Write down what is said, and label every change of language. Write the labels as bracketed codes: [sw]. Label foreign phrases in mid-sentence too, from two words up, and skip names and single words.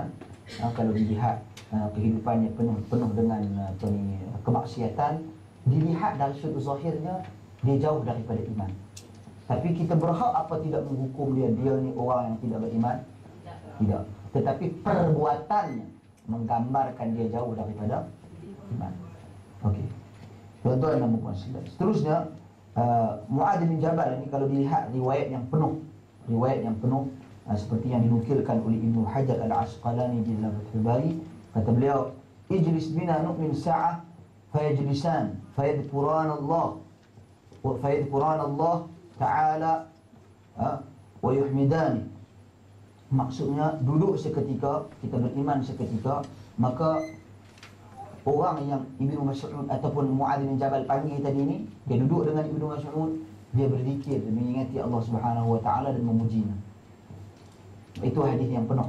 [ms] Kalau dilihat kehidupannya penuh dengan kemaksiatan, dilihat dari sudut zahirnya dia jauh daripada iman. Tapi kita berhak apa tidak menghukum dia ni orang yang tidak beriman? Tidak. Tetapi perbuatannya menggambarkan dia jauh daripada iman. Okey. Tuan-tuan dan puan-puan sekalian. Seterusnya, Mu'ad bin Jabal ini kalau dilihat riwayat yang penuh seperti yang dinukilkan oleh Ibnu Hajar Al-Asqalani di dalam Fathul Bari, kata beliau, [ar] اجلس بنا نؤمن ساعة فيجلسان فيذكران الله تعالى ويحمدان. [ms] Maksudnya duduk seketika, kita beriman seketika, maka orang yang Ibnu Mas'ud ataupun Mu'ad bin Jabal panggil tadi ni, dia duduk dengan Ibnu Mas'ud, dia berzikir, dia mengingati Allah [ar] سبحانه وتعالى [ms] dan memujinya. Itu hadis yang penuh.